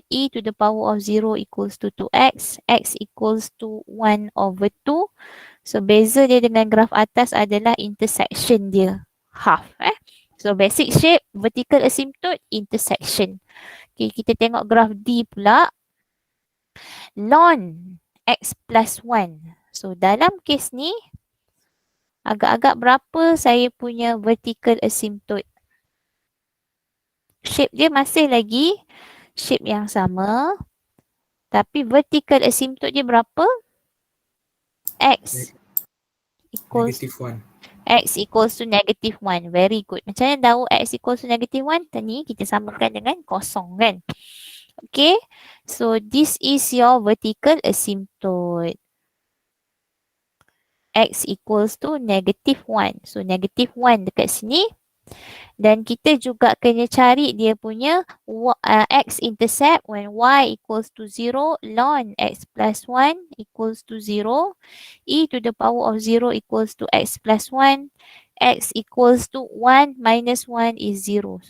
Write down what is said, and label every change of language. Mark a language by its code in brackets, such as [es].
[en] E to the power of 0 equals to 2x. X equals to 1 over 2. [ms] So, beza dia dengan graf atas adalah intersection dia. [en] Half. So, basic shape, vertical asymptote, intersection. [ms] Okay, kita tengok graf D pula. Ln x plus 1. So, dalam kes ni, agak-agak berapa saya punya vertical asymptote? Shape dia masih lagi shape yang sama. Tapi vertical asymptote dia berapa? [en] X equals -1. X equals to -1. Very good. [ms] Macam mana tahu [en] X equals to -1? [ms] Tadi kita samakan dengan kosong kan? Okay. [en] So this is your vertical asymptote. X equals to -1. So -1 [ms] dekat sini. Dan kita juga kena cari dia punya [en] x-intercept when y equals to 0, ln x plus 1 equals to 0, e to the power of 0 equals to x plus 1, x equals to 1 minus 1 is 0.